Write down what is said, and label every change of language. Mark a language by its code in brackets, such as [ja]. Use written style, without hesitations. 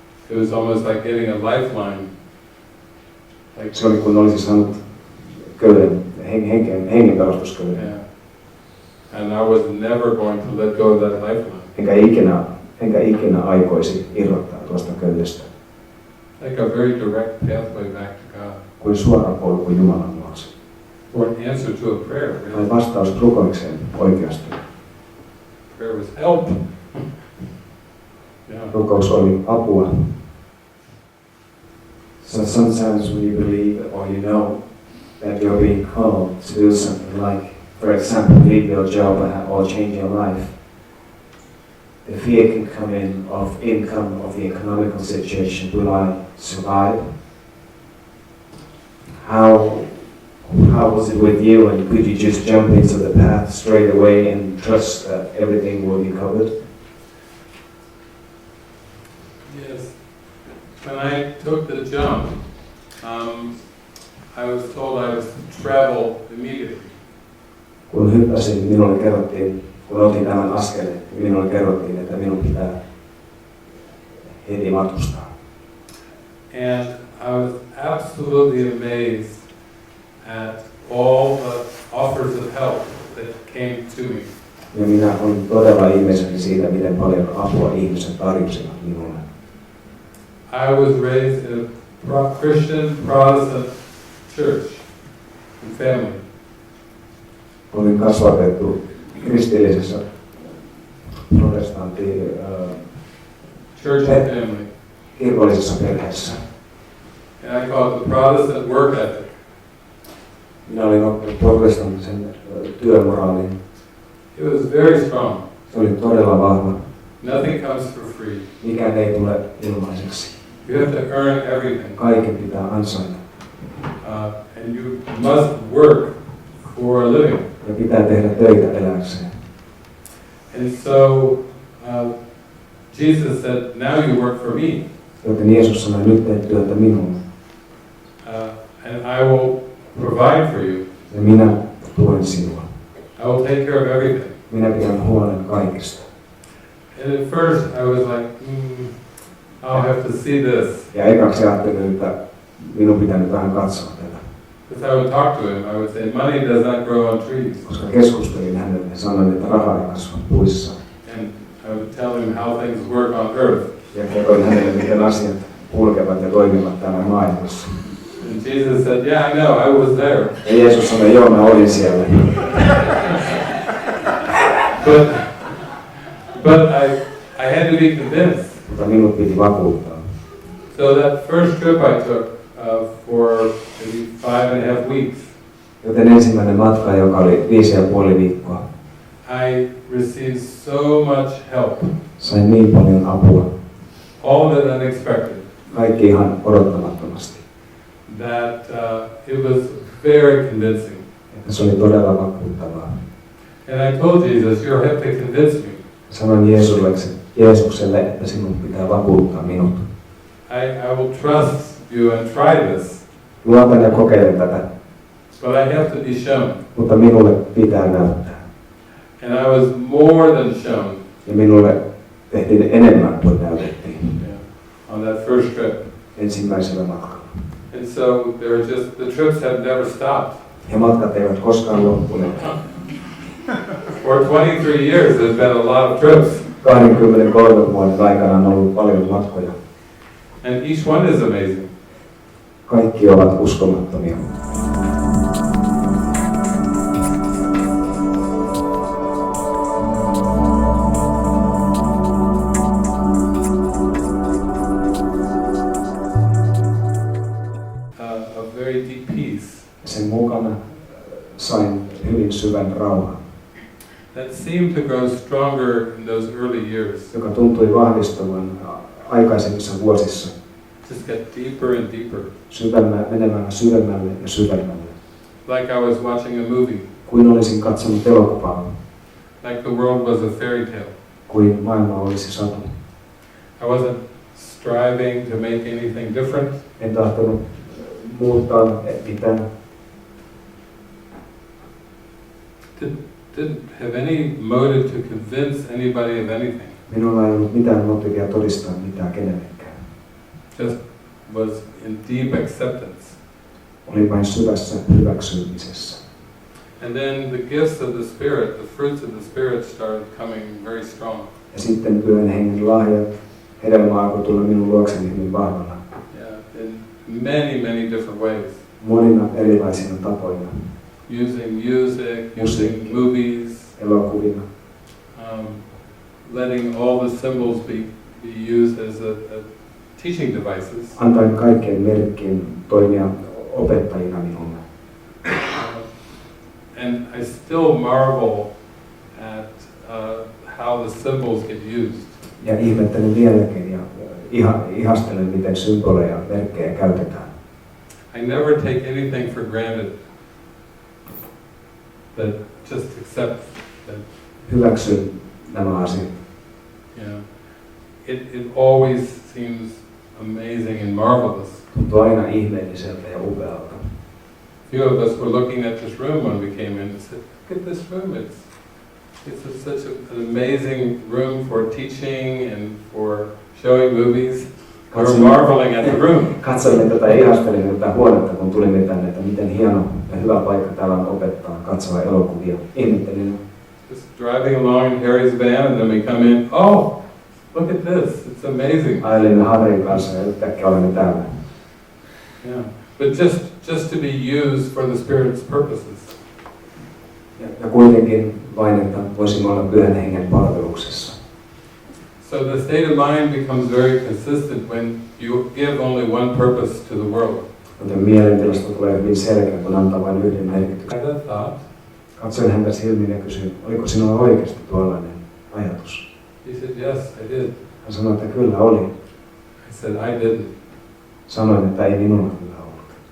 [en] It was almost like getting a lifeline. [fi] Se oli kun olisi saanut köyden, hengenpelastusköyden. [en] Yeah. And I was never going to let go of that lifeline. [fi] Enkä ikinä aikoisi irrottaa tuosta köydestä. [en] Like a very direct pathway back to God. [fi] Kuin suora polku Jumalan luokse. [en] Or an answer to a prayer. [fi] Tai [en] Really. [fi] vastaus rukoikseen oikeasti. [en] Prayer was help. Yeah. [fi] Rukous oli apua. [en] So sometimes when you believe or you know that you're being called to do something like, for example, leave your job or change your life, the fear can come in of income, of the economical situation. Will I survive? How was it with you, and could you just jump into the path straight away and trust that everything will be covered? Yes. When I took the jump, I was told I was to travel immediately. [fi] Kun hyppäsin, minulle kerrottiin, kun otin tämän askeleen, minulle kerrottiin, että minun pitää heti matkustaa. [en] And I was absolutely amazed at all the offers of help that came to me. [fi] Ja minä olin todella ihmeissäni siitä, miten paljon apua ihmiset tarjosivat minulle. [en] I was raised in a Christian Protestant church and family. [fi] Olin kasvatettu kristillisessä protestantti [en] Church and family. [fi] kirkollisessa perheessä. [en] And I call it the Protestant work ethic. [fi] Minä olin oppinut protestanttisen työmoraalin. [en] It was very strong. [fi] Se oli todella vahva. [en] Nothing comes for free. [fi] Mikään ei tule ilmaiseksi. [en] You have to earn everything. [fi] Kaiken pitää ansaita. [en] And you must work for a living. [fi] Ja pitää tehdä töitä elääkseen. [en] And so Jesus said, now you work for me. [fi] Joten Jeesus sanoi, nyt teet työtä minulle. [en] And I will provide for you. [fi] Ja minä tuen sinua. [en] I will take care of everything. [fi] Minä pidän huolen kaikesta. [en] And at first I was like, I'll have to see this. [fi] Ja ekaksi ajattelin, että minun pitää nyt vähän katsoa tätä. [en] Because I would talk to him, I would say, money does not grow on trees. [fi] Koska keskustelin hänelle ja sanoin, että raha ei kasva puissa. [en] And I would tell him how things work on earth. [fi] Ja kerroin hänelle, miten asiat kulkevat ja toimivat täällä maailmassa. [en] And Jesus said, yeah, I know, I was there. [fi] Ja Jeesus sanoi, joo, mä olin siellä. [en] But I had to be convinced. [fi] Mutta minut piti vakuuttaa. [en] So that first trip I took for maybe 5.5 weeks, [fi] Joten ensimmäinen matka, joka oli 5,5 viikkoa, [en] I received so much help. [fi] sain niin paljon apua. [en] All of it unexpected. [fi] Kaikki ihan odottamattomasti. [en] That it was very convincing. [fi] Että se oli todella vakuuttavaa. [en] And I told Jesus, you have to convince me. [fi] Sanoin Jeesukselle, että sinun pitää vakuuttaa minut. [en] I will trust you and try this. [fi] Luotan ja kokeilen tätä, [en] But I have to be shown. [fi] mutta minulle pitää näyttää. [en] And I was more than shown. [fi] Ja minulle tehtiin enemmän kuin näytettiin. [en] On that first trip. [fi] Ensimmäisellä matkalla. [en] And so the trips have never stopped. [fi] Ja matkat eivät koskaan loppuneet. [en] For 23 years there's been a lot of trips. [fi] 23 vuoden aikana on ollut paljon matkoja. [en] And each one is amazing. [fi] Kaikki ovat uskomattomia. [en] A very deep peace. [fi] Sen mukana sain hyvin syvän rauhan, That seemed to grow stronger in those early years. joka tuntui vahvistuvan aikaisemmissa vuosissa. [en] Just get deeper and deeper. [fi] Menemään syvemmälle ja syvemmälle. [en] Like I was watching a movie. [fi] Kuin olisin katsonut elokuvaa. [en] Like the world was a fairy tale. [fi] Kuin maailma olisi satu. [en] I wasn't striving to make anything different. [fi] En tahtonut muuttaa mitään. [en] Didn't have any motive to convince anybody of anything. [fi] Minulla ei ollut mitään motiivia todistaa mitään kenellekään. [en] Just was in deep acceptance. [fi] Oli vain syvässä hyväksymisessä. [en] And then the gifts of the Spirit, the fruits of the Spirit started coming very strong. [fi] Ja sitten Pyhän Hengen lahjat, hedelmä alkoi tulla minun luokseni hyvin vahvana. [en] Yeah, in many different ways. [fi] Monina erilaisina tapoina. [en] Using music, using movies, [fi] elokuvina. [en] Letting all the symbols be used as a teaching devices. [fi] Antaen kaikkien merkkien toimia opettajina minulle. [en] And I still marvel at how the symbols get used. [fi] Ja ihmettelen vieläkin ja ihastelen, miten symboleja ja merkkejä käytetään. [en] I never take anything for granted. That just accept that. [fi] Hyväksyn nämä asiat. [en] Yeah. It always seems amazing and marvelous. [fi] Tuntuu aina ihmeelliseltä ja upealta. [en] Few of us were looking at this room when we came in and said, look at this room. It's such an amazing room for teaching and for showing movies. We were marveling at the room. [fi] Katsoimme tätä ja ihastelimme tätä huonetta, kun tulimme tänne, että miten hieno ja hyvä paikka täällä on opettaa, katsoa elokuvia. Ihmettelin. [en] Just driving along in Harry's van and then we come in, oh, look at this, it's amazing. [fi] Ajelimme Harryn kanssa ja yhtäkkiä olemme täällä. [en] Yeah, but just to be used for the Spirit's purposes. [fi] Ja kuitenkin vain, että voisimme olla Pyhän Hengen palveluksessa. [en] So the state of mind becomes very consistent when you give only one purpose to the world. [fi] Joten mielentilasta tulee hyvin selkeä, kun antaa vain yhden merkityksen. [en] I had that thought. [fi] Katsoin häntä silmiin ja kysyin, oliko sinulla oikeasti tuollainen ajatus? [en] He said, yes, I did. [fi] Hän sanoi, että kyllä oli. [en] I said, I didn't. [fi] Sanoin, että ei minulla kyllä ollut.